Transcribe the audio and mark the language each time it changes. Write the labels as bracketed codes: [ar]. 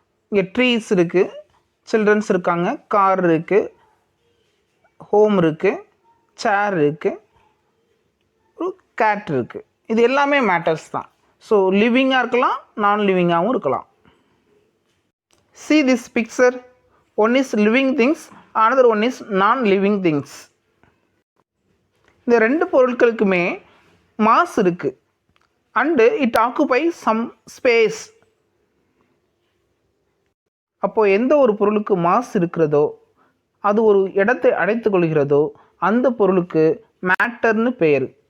[ta] இங்கே ட்ரீஸ் இருக்குது, சில்ட்ரன்ஸ் இருக்காங்க, கார் இருக்குது, ஹோம் இருக்குது, சேர் இருக்குது, ஒரு கேட் இருக்குது. இது எல்லாமே மேட்டர்ஸ் தான். ஸோ லிவிங்காக இருக்கலாம், நான் லிவிங்காகவும் இருக்கலாம். [en] See this picture. One is living things, another one is non-living things. [ta] இந்த 2 பொருட்களுக்குமே மாஸ் இருக்குது [en] And it occupy some space. [ta] அப்போது எந்த ஒரு பொருளுக்கு மாஸ் இருக்கிறதோ, அது ஒரு இடத்தை அடைத்து கொள்கிறதோ, அந்த பொருளுக்கு மேட்டர்னு பெயர்.